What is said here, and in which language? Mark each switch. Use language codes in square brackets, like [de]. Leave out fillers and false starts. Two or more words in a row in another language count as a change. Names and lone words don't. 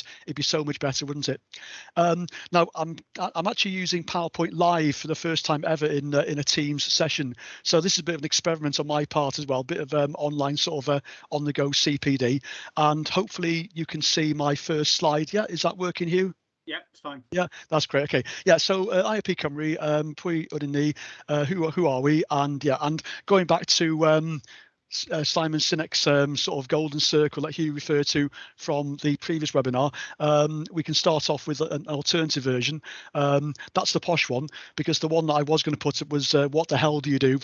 [en] It'd be so much better, wouldn't it? Now I'm actually using PowerPoint Live for the first time ever in a Teams session, so this is a bit of an experiment on my part as well, a bit of online sort of on the go CPD, and hopefully you can see my first slide. Yeah, is that working, Hugh? Yeah, it's fine. Yeah, that's great. Okay, yeah. So IOP Cymru, [cy] pwy ydyn ni, [en] who are we? And yeah, and going back to Simon Sinek's sort of golden circle that he referred to from the previous webinar, we can start off with an alternative version. That's the posh one, because the one that I was going to put it was what the hell do you do?